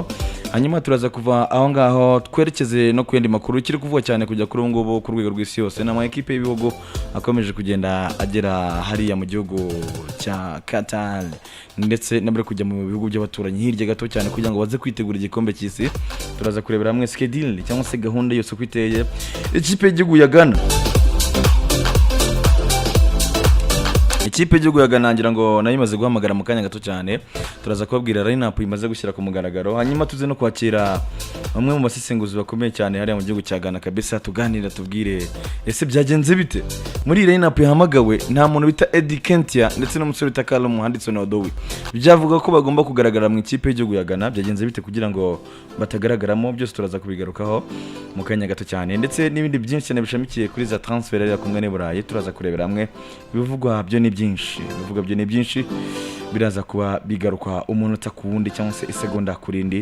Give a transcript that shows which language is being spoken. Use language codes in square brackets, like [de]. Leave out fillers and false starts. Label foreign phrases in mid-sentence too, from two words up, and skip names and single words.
[rw] Hanyuma turaza kuva aho ngaho twerekeze no kuyandi makuru kiri kuvuga cyane kujya kuri ubu ngubu ku rwego rw'isi yose n'ama equipe y'ibihugu akomeje kugenda agera hariya mu gihugu cya Qatar ndetse nabere kujya mu bihugu by'abaturanyi hirya gato cyane kugira ngo baze kwitegura igikombe cy'isi. Turaza kurebera hamwe schedule cyangwa se gahunda yose kwiteye ikipe y'igihugu ya Ghana. Ikipe y'igihugu ya Ghana ngira ngo nayo imaze guhamagara mu kanya gato cyane. Turaza kubabwira line-up imaze gushyira ku mugaragaro. Hanyuma tuze no kwakira bamwe mu basesenguzi bakomeye cyane hariya mu gihugu cya Ghana kabisa, tuganira tubwire ese byagenze bite muri line-up yahamagawe. Nta muntu bita Eddie Kentia ndetse n'umusore bita Carlo Muhanditso na Odowi byavuga ko bagomba kugaragara mu ikipe y'igihugu ya Ghana. Byagenze bite kugira ngo batagaragaramo? Byose turaza kubigarukaho mu kanya gato cyane, ndetse n'ibindi byinshi cyane bishamikiye kuri za transfer ya ku mugabane Burayi. Turaza kurebera hamwe ibivugwa byo ni byinshi biraza kuba bigaruka umunota ku wundi cyangwa se isegonda kurindi.